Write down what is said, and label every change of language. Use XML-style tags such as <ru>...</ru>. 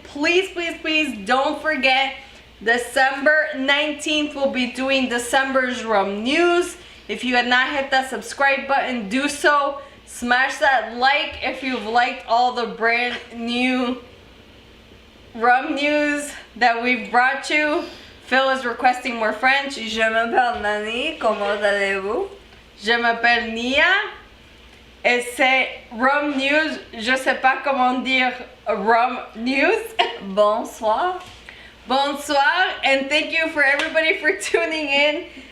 <en>Please, please, please don't forget, December 19th we'll be doing December's Rum News. If you had not hit that subscribe button, do so. Smash that like if you've liked all the brand new rum news that we've brought you. Phil is requesting more French.</en> <fr>Je m'appelle Nani, comment allez-vous? Je m'appelle Nia. Et c'est Rum News. Je sais pas comment dire Rum News. Bonsoir.</fr> <en>Bonsoir, and thank you for everybody for tuning in.</en>